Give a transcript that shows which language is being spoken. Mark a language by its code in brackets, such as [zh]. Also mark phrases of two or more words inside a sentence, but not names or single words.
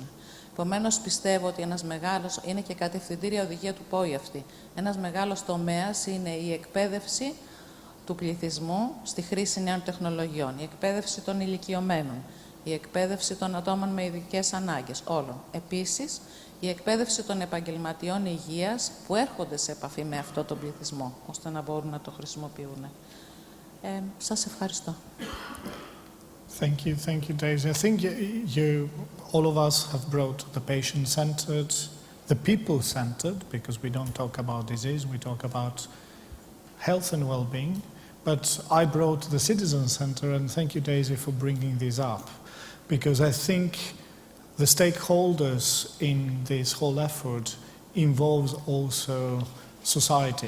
[el] Επομένως, πιστεύω ότι ένας μεγάλος, είναι και κατευθυντήρια οδηγία του ΠΟΗ αυτή, ένας μεγάλος τομέας είναι η εκπαίδευση του πληθυσμού στη χρήση νέων τεχνολογιών, η εκπαίδευση των ηλικιωμένων, η εκπαίδευση των ατόμων με ειδικές ανάγκες, όλων. Επίσης, η εκπαίδευση των επαγγελματιών υγείας που έρχονται σε επαφή με αυτό τον πληθυσμό, ώστε να μπορούν να το χρησιμοποιούν. Σας ευχαριστώ. [en] Thank you, Daisy. I think all of us have brought the patient-centered, the people-centered, because we don't talk about disease, we talk about health and well-being. But I brought the citizen-centered, and thank you, Daisy, for bringing this up, because I think the stakeholders in this whole effort involves also society.